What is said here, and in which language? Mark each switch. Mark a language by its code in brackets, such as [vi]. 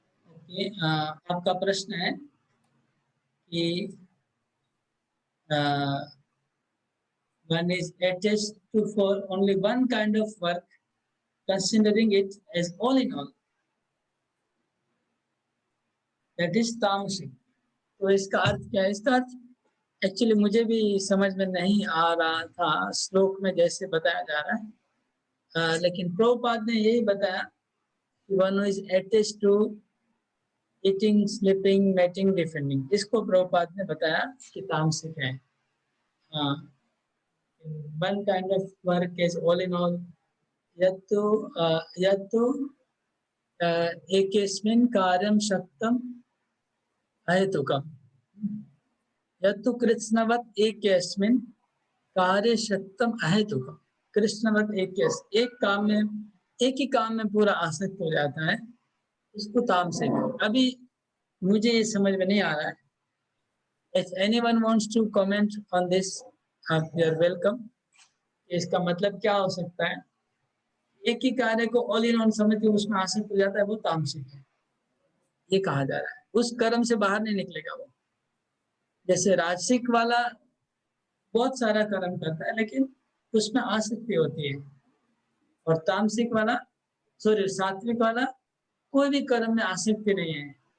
[en] Okay, आपका प्रश्न है कि one is attached to for only one kind of work, considering it as all in all, that is तामसिक। [hi] तो इसका अर्थ क्या है? इसका अर्थ एक्चुअली मुझे भी समझ में नहीं आ रहा था श्लोक में जैसे बताया जा रहा है, लेकिन प्रभुपाद ने यही बताया कि one is attached to eating, sleeping, mating, defending, इसको प्रभुपाद ने बताया कि तामसिक है। [sa] One kind of work is all in all, यत्तु एकस्मिन् कार्यं शक्तम् अहेतुकम्, यत्तु कृत्स्नवत् एकस्मिन् कार्ये शक्तम् अहेतुकम्। [hi] कृष्णवत् एक काम में, एक ही काम में पूरा आसक्त हो जाता है, उसको तामसिक है। अभी मुझे ये समझ में नहीं आ रहा है। [en] If anyone wants to comment on this, you are welcome। [hi] इसका मतलब क्या हो सकता है? एक ही कार्य को ऑल इन ऑन समझ के उसमें आसक्त हो जाता है, वो तामसिक है, ये कहा जा रहा है। उस कर्म से बाहर नहीं निकलेगा वो। जैसे राजसिक वाला बहुत सारा कर्म करता है लेकिन उसमें आसक्ति होती है, और तामसिक वाला, सॉरी सात्विक वाला कोई भी कर्म में आसक्ति नहीं है।